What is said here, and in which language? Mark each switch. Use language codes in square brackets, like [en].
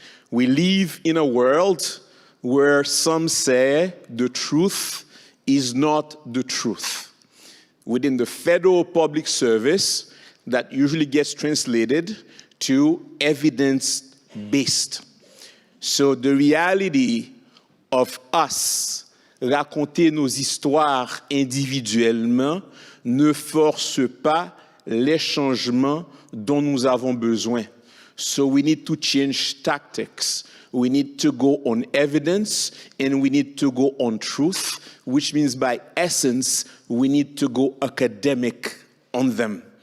[en] We live in a world where some say the truth is not the truth. Within the federal public service, that usually gets translated to evidence-based. So the reality of us [fr] raconter nos histoires individuellement ne force pas les changements dont nous avons besoin. [en] So we need to change tactics. We need to go on evidence, and we need to go on truth, which means by essence, we need to go academic on them.